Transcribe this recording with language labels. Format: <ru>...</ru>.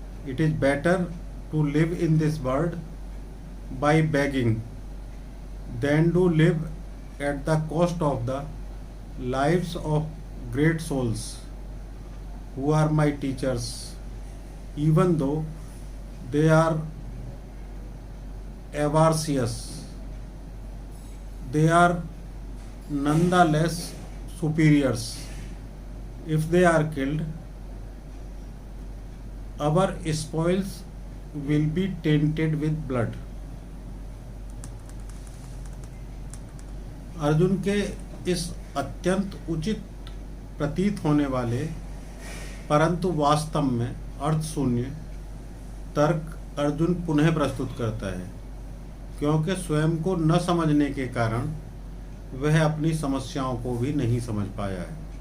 <en>It is better to live in this world by begging than to live at the cost of the lives of great souls who are my teachers, even though they are avaricious, they are nonetheless superiors. If they are killed, our spoils will be tainted with blood.</en> <hi>Arjun के इस अत्यंत उचित प्रतीत होने वाले परंतु वास्तव में अर्थ शून्य तर्क अर्जुन पुनः प्रस्तुत करता है, क्योंकि स्वयं को न समझने के कारण वह अपनी समस्याओं को भी नहीं समझ पाया है।</hi>